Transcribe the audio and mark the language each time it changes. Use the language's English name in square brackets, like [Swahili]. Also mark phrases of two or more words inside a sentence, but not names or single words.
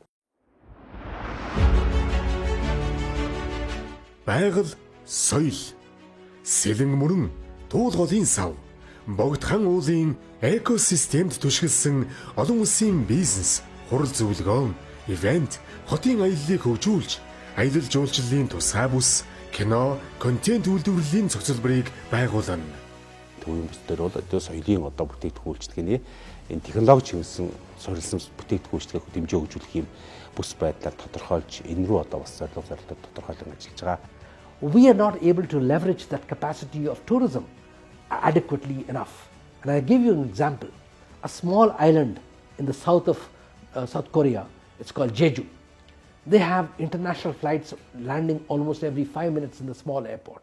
[Mongolian] Байгаль, соёл, сэлэн мөрөн, туул голын сав, богдхан уулын экосистемд түшгэлсэн олон улсын бизнес, хурал зөвлөгөөн, ивент, хотын аяллыг хөгжүүлж, аялал жуулчлалын тусгай бүс, кино, контент үйлдвэрлэлийн цогцлборыг байгуулна. Төвийн бүс дээр бол одоо соёлын одоо бүтээгдэхүүн үйлчлэгээний энэ технологи чиглэсэн суурилсан бүтээгдэхүүн үйлчлэгээ хэмжээ хөгжүүлэх юм бүс байдлаар тодорхойлж энэ рүү одоо бас зорилго тодорхойлон ажиллаж байгаа. [English] We are not able to leverage that capacity of tourism adequately enough. And I give you an example. A small island in the south of South Korea, it's called Jeju. They have international flights landing almost every 5 minutes in the small airport.